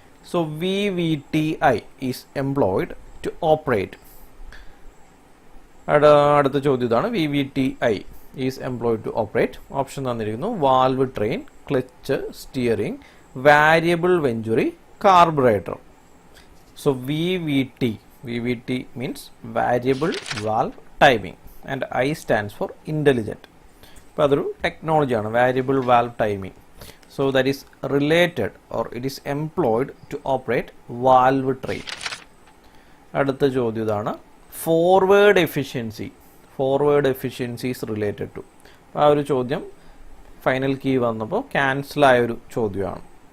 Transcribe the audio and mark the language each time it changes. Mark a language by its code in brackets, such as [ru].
[en] So VVTI is employed to operate. [ml] അടുത്ത ചോദ്യം ഇതാണ്: [en] VVTI is employed to operate. [ml] Option തന്നിരിക്കുന്നു: valve train, clutch, steering, variable venturi, carburettor. [en] So VVT means variable valve timing and I stands for intelligent. [ml] അപ്പോൾ അതൊരു ടെക്നോളജിയാണ്, [en] Variable valve timing. So that is related or it is employed to operate valve train. [ml] അടുത്ത ചോദ്യം ഇതാണ്: [en] Forward efficiency. Forward efficiency is related to. [ml] അപ്പോൾ ആ ഒരു ചോദ്യം final key വന്നപ്പോൾ ക്യാൻസലായ ഒരു ചോദ്യമാണ്.